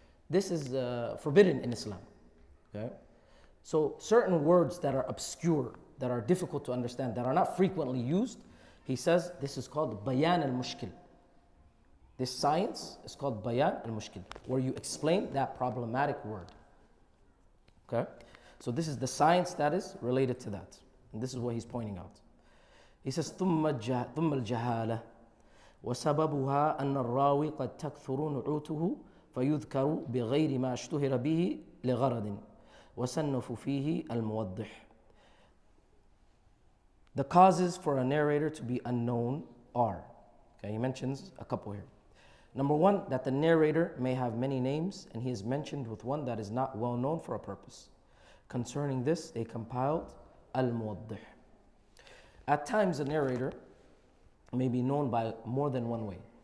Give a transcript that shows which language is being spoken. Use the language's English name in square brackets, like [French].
[English] This is forbidden in Islam. Okay? So certain words that are obscure, that are difficult to understand, that are not frequently used, he says this is called bayan al-mushkil. This science is called bayan al-mushkil, where you explain that problematic word. Okay? So this is the science that is related to that. And this is what he's pointing out. He says, [Arabic] ثم الجهالة وسببها أن الراوي قد تكثر نعوته فيذكر بغير ما اشتهر به لغرض وصنف فيه الموضح. [English] The causes for a narrator to be unknown are, okay, he mentions a couple here. Number one, that the narrator may have many names and he is mentioned with one that is not well known for a purpose. Concerning this, they compiled al-muwaddih. At times, a narrator may be known by more than one way.